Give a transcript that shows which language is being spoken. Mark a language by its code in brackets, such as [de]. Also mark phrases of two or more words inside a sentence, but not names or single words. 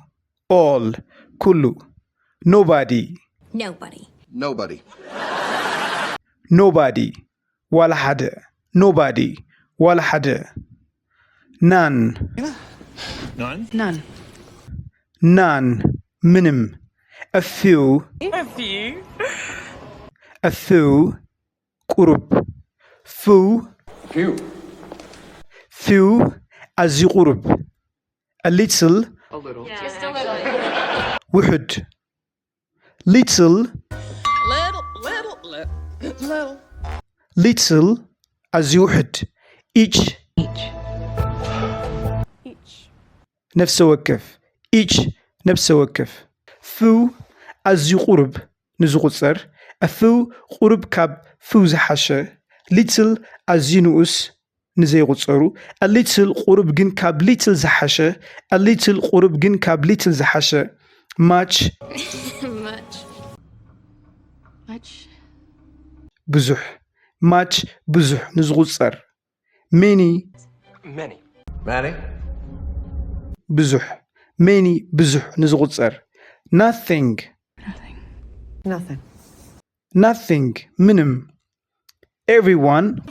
[ti] nobody ዋላ ሓደ nobody ዋላ ሓደ none [en] ምንም a few ቁሩብ few [ti] ኣዝዩ ቁሩብ [en] a little ውሕድ little [ti] ኣዝዩ ውሕድ each ነፍሰ ወከፍ few ኣዝዩ ቁሩብ ንዝቁፀር [en] a few [ti] ቁሩብ ካብ few ዝሓሸ little ኣዝዩ ንኡስ ንዘይቁፀሩ [en] a little [ti] ቁሩብ ግን ካብ little ዝሓሸ [en] a little [ti] ቁሩብ ግን ካብ little ዝሓሸ much ብዙሕ ብዙሕ ንዝቁፀር many ብዙሕ ብዙሕ ንዝቁፀር nothing ምንም everyone